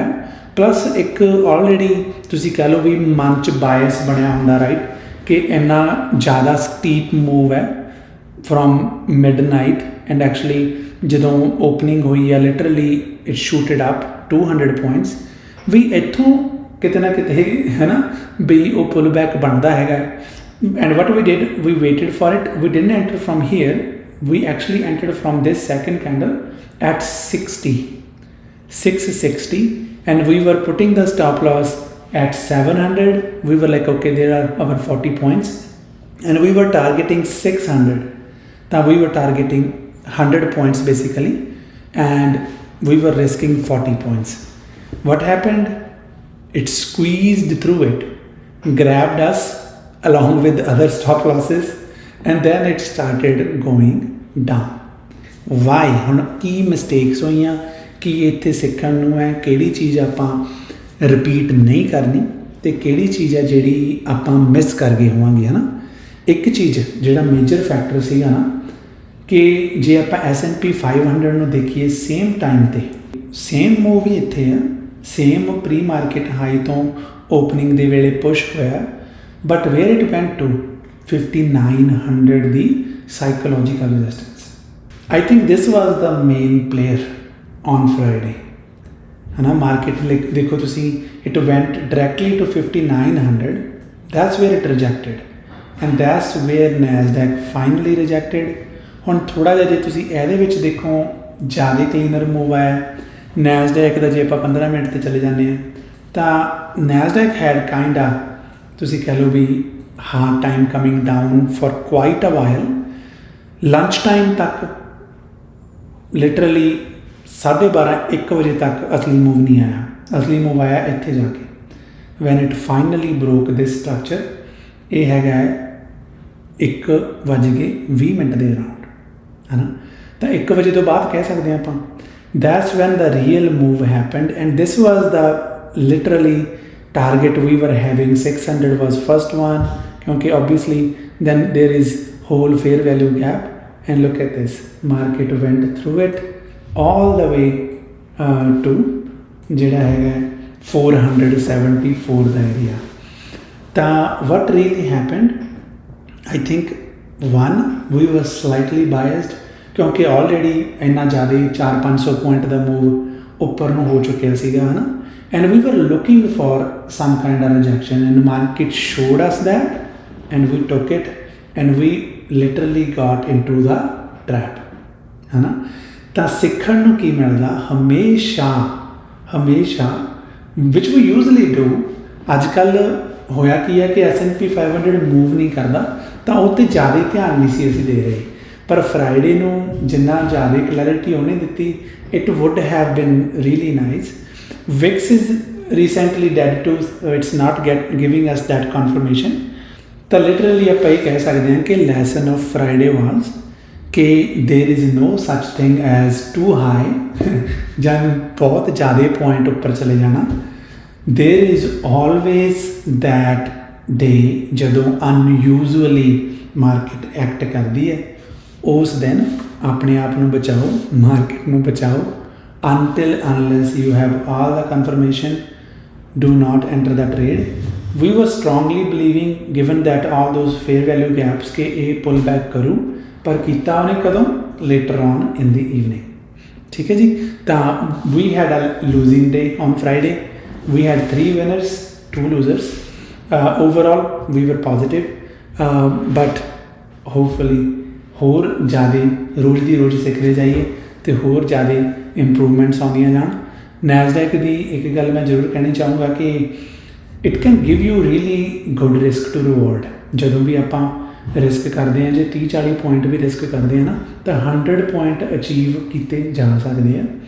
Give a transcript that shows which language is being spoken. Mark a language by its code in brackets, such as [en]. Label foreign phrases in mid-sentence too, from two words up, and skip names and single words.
[pa] ਪਲੱਸ ਇੱਕ ਆਲਰੈਡੀ ਤੁਸੀਂ ਕਹਿ ਲਓ ਭੀ ਮਨ 'ਚ ਬਾਇਸ ਬਣਿਆ ਹੁੰਦਾ ਰਾਈਟ ਕਿ ਇੰਨਾ ਜ਼ਿਆਦਾ [en] steep move [pa] ਹੈ [en] from midnight and actually [pa] ਜਦੋਂ ਓਪਨਿੰਗ ਹੁਈ ਹੈ [en] literally it shooted up 200 points [pa] ਭੀ ਇੱਥੋਂ ਕਿਤੇ ਨਾ ਕਿਤੇ ਹੈ ਨਾ ਭੀ ਵੋ [en] pull back [pa] ਬਣਤਾ ਹੈ [en] And what we did, we waited for it. We didn't enter from here. We actually entered from this second candle at 660, and we were putting the stop loss at 700. We were like, okay, there are our 40 points, and we were targeting 600. Now we were targeting 100 points basically, and we were risking 40 points. What happened? It squeezed through it, grabbed us along with other stop losses, and then it started going down. Why? [pa] ਹੁਣ ਕੀ ਮਿਸਟੇਕਸ ਹੋਈਆਂ, ਕੀ ਇੱਥੇ ਸਿੱਖਣ ਨੂੰ ਹੈ, ਕਿਹੜੀ ਚੀਜ਼ ਆਪਾਂ ਰਿਪੀਟ ਨਹੀਂ ਕਰਨੀ ਤੇ ਕਿਹੜੀ ਚੀਜ਼ ਹੈ ਜਿਹੜੀ ਆਪਾਂ ਮਿਸ ਕਰ ਗਏ ਹੋਵਾਂਗੇ, ਹੈ ਨਾ। ਇੱਕ ਚੀਜ਼ ਜਿਹੜਾ [en] major factor [pa] ਸੀਗਾ ਨਾ, ਕਿ ਜੇ ਆਪਾਂ S&P 500 ਨੂੰ ਦੇਖੀਏ [en] same time [pa] ਤੇ [en] same move [pa] ਹੀ ਇੱਥੇ ਆ, [en] same pre market high [pa] ਤੋਂ ਓਪਨਿੰਗ ਦੇ ਵੇਲੇ ਪੁਸ਼ ਹੋਇਆ, [en] but where it went to 5900 the psychological resistance. I think this was the main player on Friday, [pa] ਹੈ ਨਾ। ਮਾਰਕੀਟ ਦੇਖੋ ਤੁਸੀ, [en] it went directly to 5900. That's where it rejected, and that's where Nasdaq finally rejected. [pa] ਹੁਣ ਥੋੜਾ ਜਿਹਾ ਜੇ ਤੁਸੀਂ ਇਹਦੇ ਵਿੱਚ ਦੇਖੋ ਜ਼ਿਆਦਾ [en] cleaner move [pa] ਆਇਆ Nasdaq ਦਾ। ਜੇ ਆਪਾਂ 15 ਮਿੰਟ ਤੇ ਚਲੇ ਜਾਂਦੇ ਹਾਂ ਤਾਂ [en] Nasdaq had kinda, [pa] ਤੁਸੀਂ ਕਹਿ ਲਓ ਵੀ [en] hard time coming down for quite a while. lunch time [pa] ਤੱਕ ਲਿਟਰਲੀ 12:30 1 ਵਜੇ ਤੱਕ ਅਸਲੀ ਮੂਵ ਨਹੀਂ ਆਇਆ। ਅਸਲੀ ਮੂਵ ਆਇਆ ਇੱਥੇ ਜਾ ਕੇ [en] when it finally broke this structure. [pa] ਇਹ ਹੈਗਾ 1:20 ਦੇ ਅਰਾਊਂਡ, ਹੈ ਨਾ। ਤਾਂ 1 ਵਜੇ ਤੋਂ ਬਾਅਦ ਕਹਿ ਸਕਦੇ ਹਾਂ ਆਪਾਂ [en] that's when the real move happened, and this was the literally target we were having. 600 was first one, क्योंकि obviously then there is whole fair value gap, and look at this, market went through it all the way to [pa] ਜਿਹੜਾ ਹੈਗਾ 474 ਦਾ [en] area। ਤਾਂ what really happened, I think one, we were slightly biased, [pa] ਕਿਉਂਕਿ already ਇੰਨਾ ਜ਼ਿਆਦਾ 400-500 ਪੁਆਇੰਟ ਦਾ ਮੂਵ ਉੱਪਰ ਨੂੰ ਹੋ ਚੁੱਕਿਆ ਸੀਗਾ, ਹੈ ਨਾ। [en] And we were looking for some kind of rejection, and the market showed us that, and we took it, and we literally got into the trap, [pa] ਹੈ ਨਾ। ਤਾਂ ਸਿੱਖਣ ਨੂੰ ਕੀ ਮਿਲਦਾ ਹਮੇਸ਼ਾ [en] which we usually do। [pa] ਅੱਜ ਕੱਲ੍ਹ ਹੋਇਆ ਕੀ ਹੈ ਕਿ S&P 500 ਮੂਵ ਨਹੀਂ ਕਰਦਾ, ਤਾਂ ਉਹ 'ਤੇ ਜ਼ਿਆਦਾ ਧਿਆਨ ਨਹੀਂ ਸੀ ਅਸੀਂ ਦੇ ਰਹੇ। ਪਰ ਫਰਾਈਡੇ ਨੂੰ ਜਿੰਨਾ ਜ਼ਿਆਦਾ ਕਲੈਰਿਟੀ ਉਹਨੇ ਦਿੱਤੀ, [en] it would have been really nice। VIX is recently dead too, it's not giving us that confirmation। [pa] ਤਾਂ literally ਆਪਾਂ ਇਹ ਕਹਿ ਸਕਦੇ ਹਾਂ ਕਿ [en] lesson of Friday was [pa] ਕਿ [en] there is no such thing as too high [pa] ਜਾਂ ਬਹੁਤ ਜ਼ਿਆਦਾ ਪੁਆਇੰਟ ਉੱਪਰ ਚਲੇ ਜਾਣਾ। [en] there is always that day [pa] ਜਦੋਂ [en] unusually market act [pa] ਕਰਦੀ ਹੈ, ਉਸ ਦਿਨ ਆਪਣੇ ਆਪ ਨੂੰ ਬਚਾਓ, ਮਾਰਕੀਟ ਨੂੰ ਬਚਾਓ। [en] Until unless you have all the confirmation, do not enter the trade। We were strongly believing, given that all those fair value gaps, के a pull back [hi] करूँ, पर कितना उन्हें कदम [en] later on in the evening। [pa] ਠੀਕ ਹੈ ਜੀ। [en] तो we had a losing day on Friday। We had 3 winners, 2 losers। Overall we were positive, but hopefully [pa] ਹੋਰ ਜ਼ਿਆਦਾ ਰੋਜ਼ ਦੀ ਰੋਜ਼ ਸਿੱਖਦੇ ਜਾਈਏ ਤੇ ਹੋਰ ਜ਼ਿਆਦਾ ਇੰਪਰੂਵਮੈਂਟਸ ਆਉਂਦੀਆਂ ਜਾਣ। ਨੈਸਡੈਕ ਦੀ ਇੱਕ ਗੱਲ ਮੈਂ ਜ਼ਰੂਰ ਕਹਿਣੀ ਚਾਹੂੰਗਾ ਕਿ [en] it can give you really good risk to reward. [pa] ਜਦੋਂ ਵੀ ਆਪਾਂ ਰਿਸਕ ਕਰਦੇ ਹਾਂ, ਜੇ 30-40 ਪੁਆਇੰਟ ਵੀ ਰਿਸਕ ਕਰਦੇ ਹਾਂ ਨਾ, ਤਾਂ 100 ਪੁਆਇੰਟ ਅਚੀਵ ਕੀਤੇ ਜਾ ਸਕਦੇ ਆ।